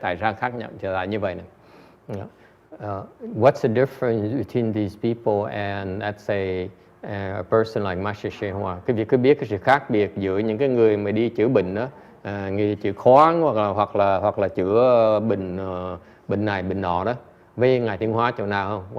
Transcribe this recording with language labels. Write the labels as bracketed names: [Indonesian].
[Vietnamese] Tại sao khác nhau trở lại như vậy này? [English] What's the difference between these people and let's say a person like Master Shri Hoa? [Vietnamese] Quý vị cứ biết cái sự khác biệt giữa những cái người mà đi chữa bệnh đó, người chữa khoáng hoặc là chữa bệnh này bệnh nọ đó, với Ngài Thiên Hóa chỗ nào không?